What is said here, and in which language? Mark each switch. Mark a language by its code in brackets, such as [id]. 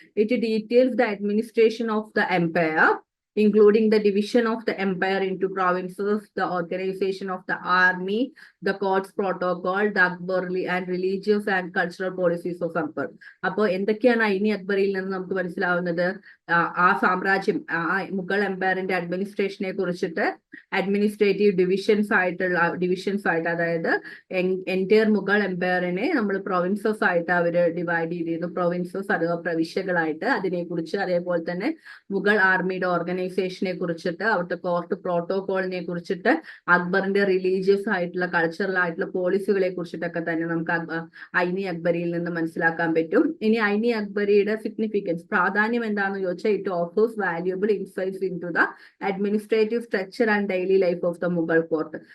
[en] It details the administration of the empire, including the division of the empire into provinces, the organization of the army, the courts protocol, the Akbarli and religious and cultural policies of Akbar. [ml] അപ്പോൾ എന്തൊക്കെയാണ് ഐനി അക്ബറിയിൽ നിന്ന് നമുക്ക് മനസ്സിലാവുന്നത്? ആ സാമ്രാജ്യം, ആ മുഗൾ എംപയറിന്റെ അഡ്മിനിസ്ട്രേഷനെ കുറിച്ചിട്ട് administrative divisions ആയിട്ട്, അതായത് എൻറ്റയർ മുഗൾ എംപയറിനെ നമ്മൾ പ്രൊവിൻസസ് ആയിട്ട് അവർ ഡിവൈഡ് ചെയ്തിരുന്നു. പ്രൊവിൻസസ് അഥവാ പ്രവിശ്യകളായിട്ട് അതിനെക്കുറിച്ച്, അതേപോലെ തന്നെ മുഗൾ ആർമിയുടെ ഓർഗനൈസേഷനെ കുറിച്ചിട്ട്, അവിടുത്തെ കോർട്ട് പ്രോട്ടോകോളിനെ കുറിച്ചിട്ട്, അക്ബറിന്റെ റിലീജിയസ് ആയിട്ടുള്ള കൾച്ചറൽ ആയിട്ടുള്ള പോളിസികളെ കുറിച്ചിട്ടൊക്കെ തന്നെ നമുക്ക് ഐനി അക്ബരിയിൽ നിന്ന് മനസ്സിലാക്കാൻ പറ്റും. ഇനി ഐനി അക്ബരിയുടെ സിഗ്നിഫിക്കൻസ്, പ്രാധാന്യം എന്താണെന്ന് ചോദിച്ചാൽ, [en] it offers valuable insights into the administrative structure and daily life of the Mughal court.